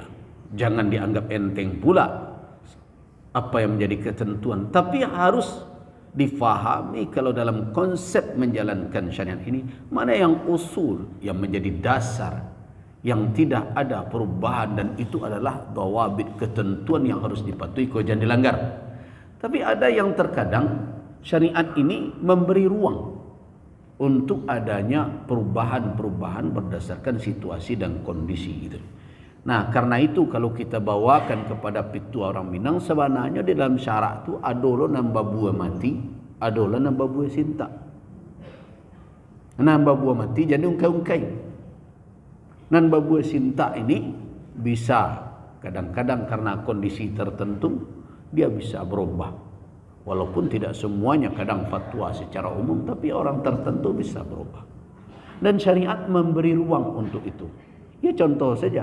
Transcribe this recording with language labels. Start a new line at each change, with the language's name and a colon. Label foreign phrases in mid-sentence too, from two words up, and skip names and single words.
Indonesian: Jangan dianggap enteng pula apa yang menjadi ketentuan, tapi harus difahami kalau dalam konsep menjalankan syariat ini mana yang usul yang menjadi dasar yang tidak ada perubahan, dan itu adalah dawabit, ketentuan yang harus dipatuhi, kau jangan dilanggar. Tapi ada yang terkadang syariat ini memberi ruang untuk adanya perubahan-perubahan berdasarkan situasi dan kondisi gitu. Nah karena itu kalau kita bawakan kepada pitua orang Minang, sebenarnya di dalam syarak
Minangkabau: tu adolah nambah buah mati, adolah nambah buah sinta. Nambah buah mati
Indonesian: jadi ungkai-ungkai.
Minangkabau: Nambah buah sinta
Indonesian: ini bisa kadang-kadang karena kondisi tertentu dia bisa berubah. Walaupun tidak semuanya, kadang fatwa secara umum, tapi orang tertentu bisa berubah. Dan syariat memberi ruang untuk itu. Ya contoh saja.